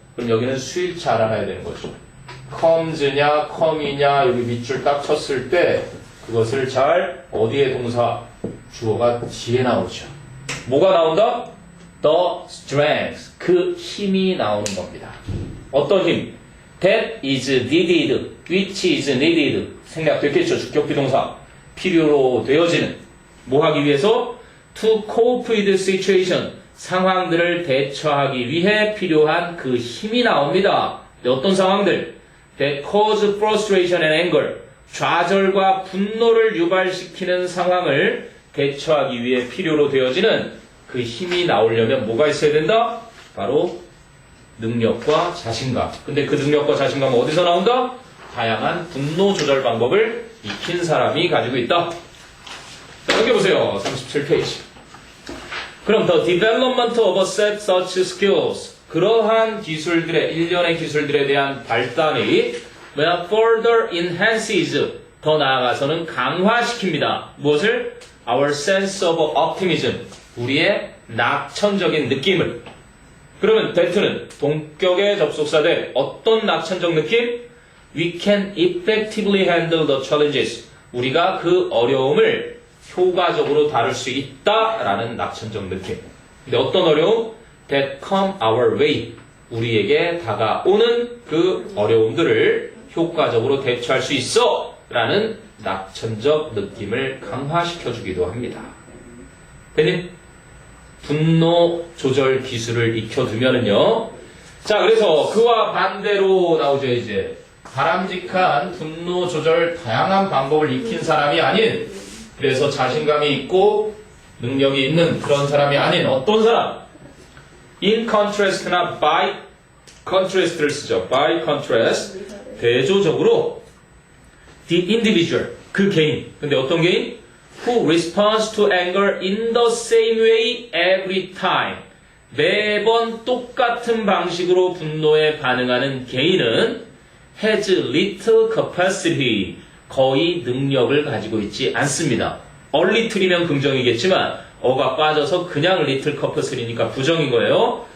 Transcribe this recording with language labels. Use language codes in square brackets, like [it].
[ko] 그럼 여기는 수일치 알아놔야 되는 거죠. [en] comes냐, come이냐, [ko] 여기 밑줄 딱 쳤을 때 그것을 잘, 어디에 동사, 주어가 뒤에 나오죠. 뭐가 나온다? [en] The strength, [ko] 그 힘이 나오는 겁니다. 어떤 힘? [en] That is needed, which is needed. [ko] 생략됐겠죠. 주격 비동사. 필요로 되어지는. 뭐 하기 위해서? [en] To cope with the situation. [ko] 상황들을 대처하기 위해 필요한 그 힘이 나옵니다. 어떤 상황들? [en] That cause frustration and anger. [ko] 좌절과 분노를 유발시키는 상황을 대처하기 위해 필요로 되어지는 그 힘이 나오려면 뭐가 있어야 된다? 바로 능력과 자신감. 근데 그 능력과 자신감은 어디서 나온다? 다양한 분노 조절 방법을 익힌 사람이 가지고 있다. 자, 여기 보세요. 37페이지. 그럼 [en] the development of a set such skills. [ko] 그러한 기술들의, 일련의 기술들에 대한 발달이 [en] further enhances, [ko] 더 나아가서는 강화시킵니다. 무엇을? [en] Our sense of optimism. [ko] 우리의 낙천적인 느낌을. 그러면 that는 동격의 접속사대. 어떤 낙천적 느낌? [en] We can effectively handle the challenges. [ko] 우리가 그 어려움을 효과적으로 다룰 수 있다라는 낙천적 느낌. 근데 어떤 어려움? [en] That come our way. [ko] 우리에게 다가오는 그 어려움들을 효과적으로 대처할 수 있어 라는 낙천적 느낌을 강화시켜주기도 합니다. 됐니? 분노 조절 기술을 익혀두면은요. 자, 그래서 그와 반대로 나오죠, 이제. 바람직한 분노 조절 다양한 방법을 익힌 사람이 아닌, 그래서 자신감이 있고 능력이 있는 그런 사람이 아닌 어떤 사람? In contrast나 by contrast를 쓰죠. [en] by contrast. [ko] 대조적으로 [en] the individual, [ko] 그 개인. 근데 어떤 개인? [en] Who responds to anger in the same way every time. [ko] 매번 똑같은 방식으로 분노에 반응하는 개인은 [en] has little capacity. [ko] 거의 능력을 가지고 있지 않습니다. little이면 긍정이겠지만 어가 빠져서 그냥 [en] little capacity [ko] 니까 부정인 거예요.